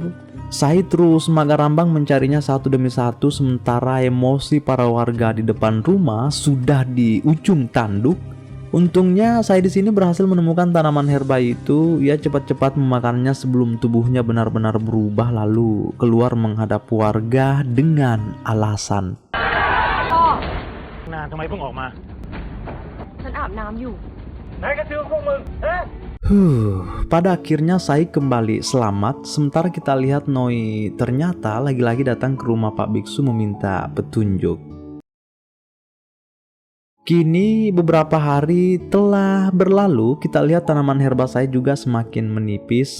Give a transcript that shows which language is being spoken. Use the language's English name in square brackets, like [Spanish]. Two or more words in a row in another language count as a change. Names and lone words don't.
[Indonesian] Saya terus magarambang mencarinya satu demi satu, sementara emosi para warga di depan rumah sudah di ujung tanduk. Untungnya saya di sini berhasil menemukan tanaman herba itu. Ia cepat-cepat memakannya sebelum tubuhnya benar-benar berubah lalu keluar menghadap warga dengan alasan. [Thai] ทำไมเพิ่งออกมา ฉันอาบน้ำอยู่ ไหนกระชือพวกมึง [Indonesian] Pada akhirnya saya kembali selamat. Sementara kita lihat Noi ternyata lagi-lagi datang ke rumah Pak Biksu meminta petunjuk. Kini beberapa hari telah berlalu, kita lihat tanaman herba saya juga semakin menipis.